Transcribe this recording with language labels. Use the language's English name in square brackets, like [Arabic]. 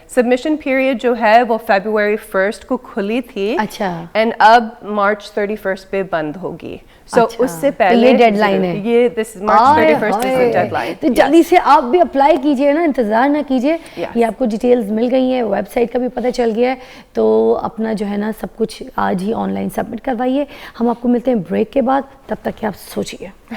[Hindi] Submission period जो है वो February 1st को खुली थी. अच्छा. एंड अब March 31st पे बंद होगी. सो उससे पहले ये डेडलाइन है. [English] ये this March 31st is the deadline. [Hindi] तो जल्दी से आप भी अप्लाई कीजिए ना, इंतज़ार ना कीजिए. ये आपको डिटेल्स मिल गई हैं, वेबसाइट का भी पता चल गया है, तो अपना जो है ना सब कुछ आज ही ऑनलाइन सबमिट करवाइए. हम आपको मिलते हैं ब्रेक के बाद, तब तक कि आप सोचिए.